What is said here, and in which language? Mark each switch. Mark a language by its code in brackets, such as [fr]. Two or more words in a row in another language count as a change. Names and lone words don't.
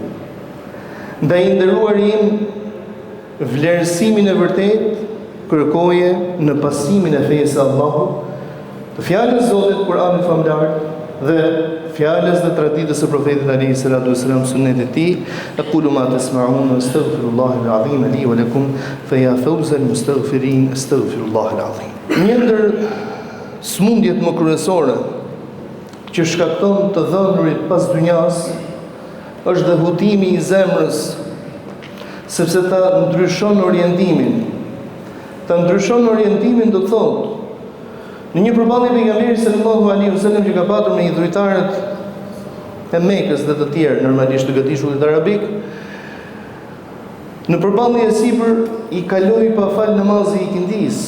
[sq] Ndaj nderuar im, vlerësimin e vërtet kërkoje në pasimin e fesë së Allahut, të fjalës Zotit Kur'anit famlar dhe fjalës dhe traditës së profetit [ar] عليه الصلاة والسلام, [sq] sunetit e tij. [ar] أقول ما تسمعون أستغفر الله العظيم لي ولكم فيا فوز المستغفرين أستغفر الله العظيم. [sq] Një ndër smundjet më kryesore që shkakton të dhënurit pas dynjas është dhe hutimi i zemrës, sepse ta ndryshon orientimin. Ta ndryshon orientimin do të thotë, në një përballje pejgamberi [ar] صلى الله عليه وسلم [sq] që ka patur me idhujtarët e Mekës dhe të tjerë, normalisht të gëtishullit arabik, në përballje e sipër i kaloi pa fal namazi i ikindis.